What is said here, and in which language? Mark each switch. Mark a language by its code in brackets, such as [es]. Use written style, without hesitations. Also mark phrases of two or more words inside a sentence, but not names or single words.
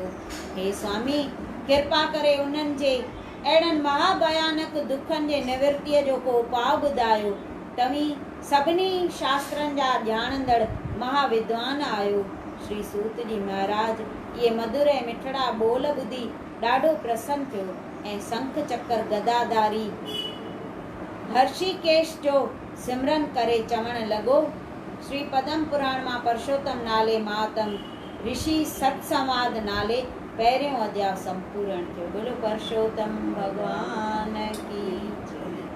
[sd] हे स्वामी, कृपा करे उन्हनि जे अहिड़नि महाभयानक दुखनि जे निवृत्तीअ जो को उपाउ ॿुधायो। तव्हीं सभिनी शास्त्रनि जा ॼाणंदड़ महाविद्वान आहियो। श्री सूत जी महाराज इहे मधुर ऐं मिठड़ा ॿोल ॿुधी ॾाढो प्रसन्न थियो ऐं शंख चक्र गदाधारी हर्षिकेश जो सिमरन करे चवण लॻो। श्री पद्म पुराण मां परशोत्तम नाले मातम ऋषि सत्संवाद नाले पहिरियों अध्याय संपूर्ण थियो। [hi] बोलो परशोत्तम भगवान की जय।